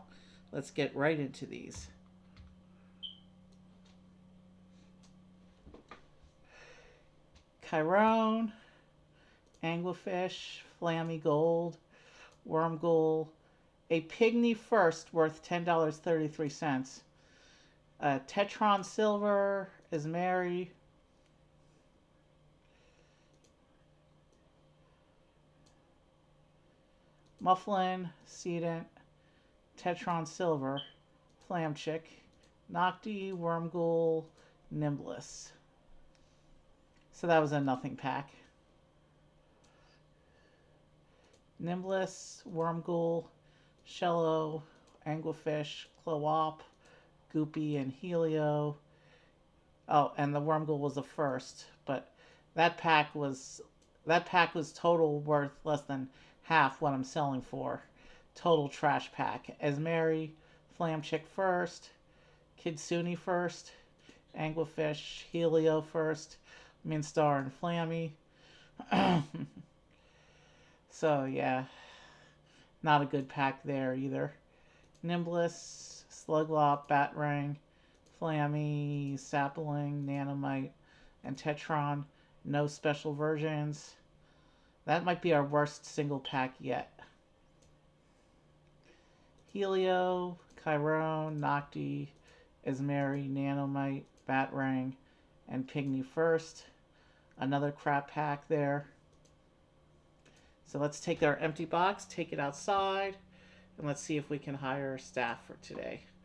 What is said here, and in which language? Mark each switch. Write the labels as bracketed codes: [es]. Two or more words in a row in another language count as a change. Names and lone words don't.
[en] Let's get right into these. Chiron, Anglerfish, Flammy Gold, Wormghoul, a Pygmy First worth $10.33, Tetron Silver, Ismeri, Mufflin, Sedent, Tetron Silver, Flamchick, Nocti, Wormghoul, Nimbless. So that was a nothing pack. Nimbless, Wormghoul, Shello, Anglerfish, Cloop, Goopy, and Helio. Oh, and the Wormghoul was the first, but that pack was total worth less than half what I'm selling for. Total trash pack. Esmeri, Flamchick first, Kitsune first, Anglerfish, Helio first, Minstar, and Flammy. So yeah, not a good pack there either. Nimbless, Sluglop, Batarang, Flammy, Sapling, Nanomite, and Tetron. No special versions. That might be our worst single pack yet. Helio, Chiron, Nocti, Esmeri, Nanomite, Batarang, and Pygmy First. Another crap pack there. So let's take our empty box, take it outside, and let's see if we can hire staff for today.